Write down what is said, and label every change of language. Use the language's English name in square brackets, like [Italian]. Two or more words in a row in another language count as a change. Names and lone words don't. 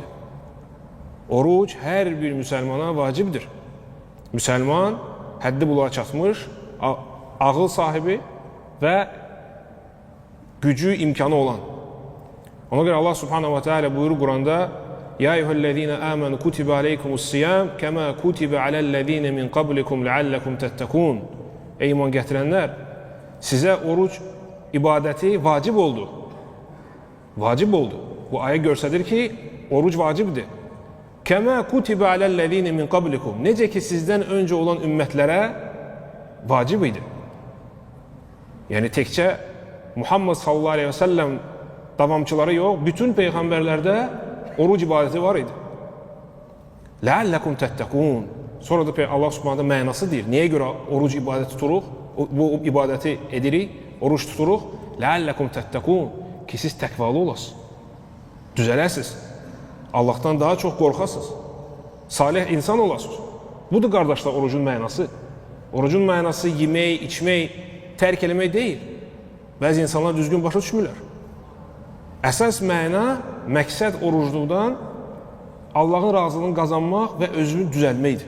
[Azerbaijani] Oruc hər bir müsəlmana vacibdir. Müsəlman həddi buluğa çatmış, ağıl sahibi və gücü, imkanı olan. Ona görə Allah [Arabic] سبحانه وتعالى [Azerbaijani] buyurur Quranda: [Arabic] "يا أيها الذين آمنوا كتب عليكم الصيام كما كتب على الذين من قبلكم لعلكم تتقون." [Azerbaijani] Ey iman gətirənlər, sizə oruc ibadəti vacib oldu. Vacib oldu. Bu ayə göstərir ki, oruc vacibdir. [Arabic] كما كتب على الذين من قبلكم. [Azerbaijani] Necə ki sizdən öncə olan ümmətlərə vacib idi. Yəni təkcə Muhammed [Arabic] صلى الله عليه وسلم [Azerbaijani] davamçıları yox, bütün peyğəmbərlərdə oruc ibadəti var idi. [Arabic] لعلكم تتقون. [Azerbaijani] Sonra da Allah Subhanahu mənası deyir. Niyə görə oruc ibadəti tuturuq? Bu ibadəti edirik? oruç tuturuq, [Arabic] لَعَلَّكُمْ تَتَّقُونَ [Azerbaijani] ki siz təqvalı olasınız, düzələsiniz, Allahdan daha çox qorxasınız, salih insan olasınız. Budur qardaşlar orucun mənası. Orucun mənası yemək, içmək, tərk eləmək deyil. Bəzi insanlar düzgün başa düşmürlər. Əsas məna, məqsəd orucluqdan Allahın razılığını qazanmaq və özünü düzəlməkdir.